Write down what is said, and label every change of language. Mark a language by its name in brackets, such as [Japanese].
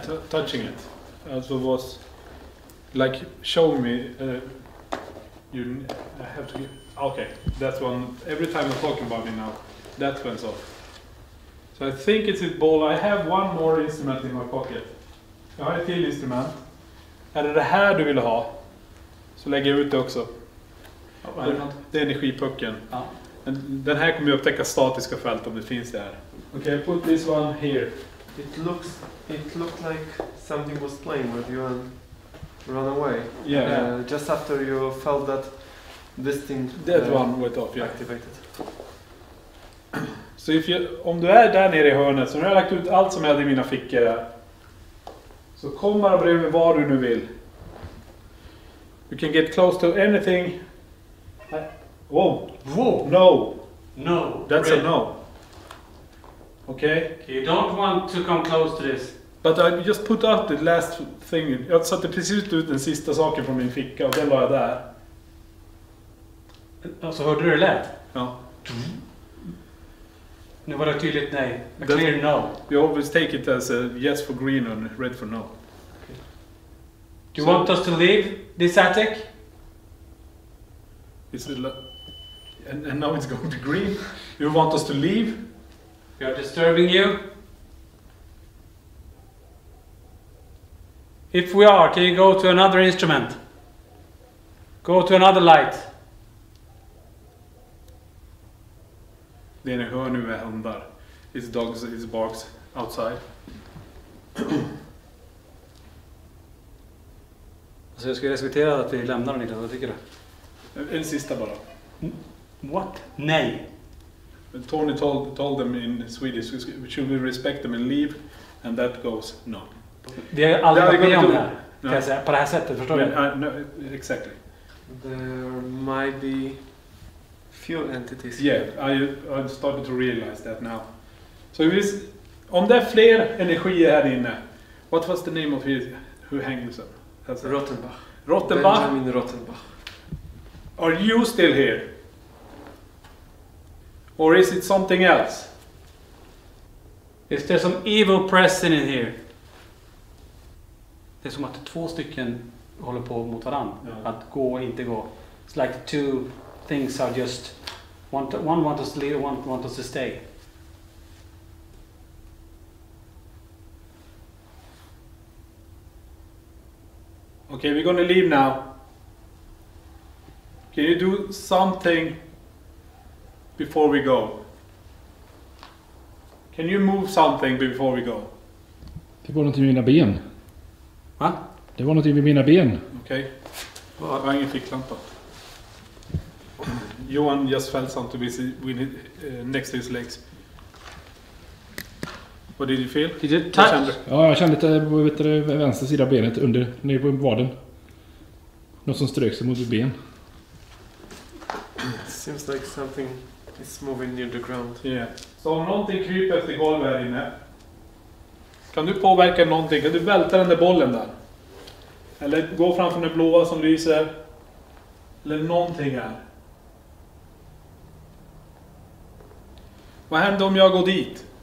[English] Touching it. Also was like showing me. I have to. Okay, that's one. Every time I'm talking about it now, that went off. So I think it's a ball. I have one more instrument in my pocket. [Swedish] Jag har ett till instrument. Är det här du vill ha? Så lägger jag ut det också. Det är energipucken. Ja. Den här kommer ju upptäcka statiska fält om det finns där. [English] Okay, put this one here. It looked like something was playing with you and run away. Yeah. Just after you felt that this thing That one went off, yeah. activated. [Swedish] Så om du är där nere i hörnet, så nu har jag lagt ut allt som jag hade i mina fickor här. Så kom bara bredvid var du nu vill. [English] You can get close to anything Whoa! Whoa! No! No. That's Red. a no. Okay? You don't want to come close to this. But I just put out the last thing. [Swedish] Jag satte precis ut den sista saken från min ficka och den la jag där. Alltså hörde du det lät? Ja. Nu var det tydligt nej. [English] A clear no. We always take it as a yes for green and red for no. Do you want us to leave this attic? Is it and now it's going to green. You want us to leave? We are disturbing you. If we are, can you go to another instrument? Go to another light. [Swedish] Det ni hör nu är hundar. [English] It's dogs, it's barks outside. [Swedish] Så jag skulle respektera att vi lämnar den, vad tycker du? En sista bara. [English] What? [Swedish] Nej. [English] Tony told them in Swedish, should we respect them and leave? And that goes no. [Swedish] Vi har aldrig varit med om det här, [English] No. [Swedish] kan jag säga. På det här sättet, förstår du? [English] No, exactly. There might be few entities. Yeah, I started to realize that now. [Swedish] So om det är fler energier här inne, [English] what was the name of his who hangs up? Rottenbach. Rottenbach? Benjamin Rottenbach. Are you still here? Or is it something else? Is there some evil present in here? [Swedish] Det är som att två stycken håller på mot varandra. Ja. Att gå och inte gå. [English] It's like two things are just... One wants us to leave, one wants us to stay. Okay, we're gonna leave now. Can you do something before we go? Can you move something before we go? [Swedish] Det var någonting med mina ben. Va? Det var någonting med mina ben. [English] Okay. [Swedish] Jag har ingen ficklampa. [English] Johan just felt something next to his legs. What did you feel? Did you touch? [Swedish] Ja, jag kände lite vänster sida benet under, nere på vaden. Något som strök sig mot mitt ben. [English] Seems like something is moving near the ground. Yeah. [Swedish] Så om någonting kryper efter golvet här inne. Kan du påverka någonting? Kan du välta den där bollen där? Eller gå framför den blåa som lyser? Eller någonting här. Vad händer om jag går dit?